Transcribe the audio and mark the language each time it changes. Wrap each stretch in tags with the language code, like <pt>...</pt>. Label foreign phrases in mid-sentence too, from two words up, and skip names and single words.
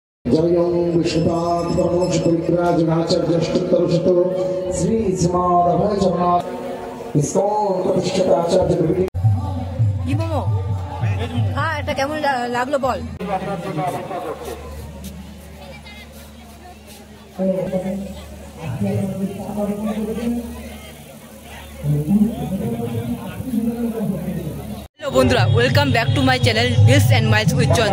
<sa>जयं विष्णुपाद परमोक्ष परिव्राजनाचार्यष्टोत्तरशत श्री श्रीमद् जगन्नाथ इस्कॉन प्रतिष्ठित आचार्य विभूति</sa> <bn>কি মোমো হ্যাঁ এটা কেমন লাগলো বল।</bn> <en>হ্যালো বন্ধুরা, welcome back to my channel Meals and Miles with Joyonto.</en>